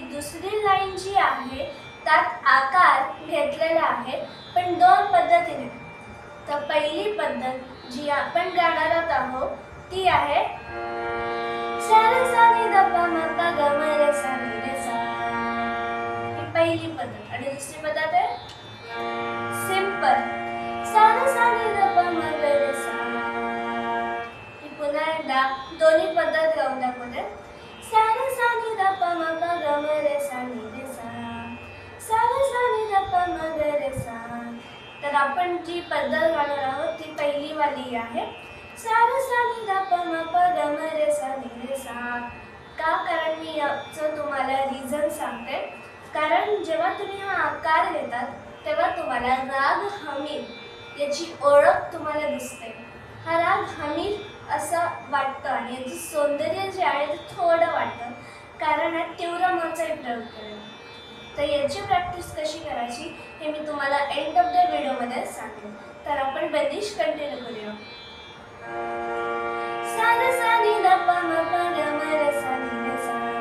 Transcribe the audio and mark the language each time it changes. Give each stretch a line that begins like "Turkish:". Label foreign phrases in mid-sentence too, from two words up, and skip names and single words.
Marathi: दुसरी लाईन जी आहे त्यात आकार घेतलेला आहे पण दोन पद्धतीने. तर पहिली पद्धत जी आपण गाणार आहोत ती आहे सा रे सा नी ध प म प ग म रे सा नी रे सा. ही पहिली पद्धत. आणि दुसरी पद्धत आहे सिंपल सा रे सा नी ध प म ग रे सा. ही पुन्हा एकदा दोन्ही पद्धत गाऊन दाखवते. सा रे सा नी ध प म प ग म रे सा नी रे सा. सा रे सा नी ध प म ग रे सा. तर आपण जी पद्धत गाणार आहोत ती पहिली वाली आहे सा रे सा नी ध प म प ग म रे सा नी रे सा. का? कारण मी याचं तुम्हाला रिझन सांगते. कारण जेव्हा तुम्ही हा आकार घेतात तेव्हा तुम्हाला राग हमीर याची ओळख तुम्हाला दिसते. हा राग हमीर असं वाटतं आणि याचं सौंदर्य जे आहे ते थोडं वाटतं कारण हा तीव्र मनचाही प्रयोग करेल. तर याची प्रॅक्टिस कशी करायची हे मी तुम्हाला
English: end of the
Marathi: व्हिडिओमध्ये सांगेन. तर आपण बंदिश कंटिन्यू करूया. सा रे सा नी ध प म प ग म रे सा नी रे सा.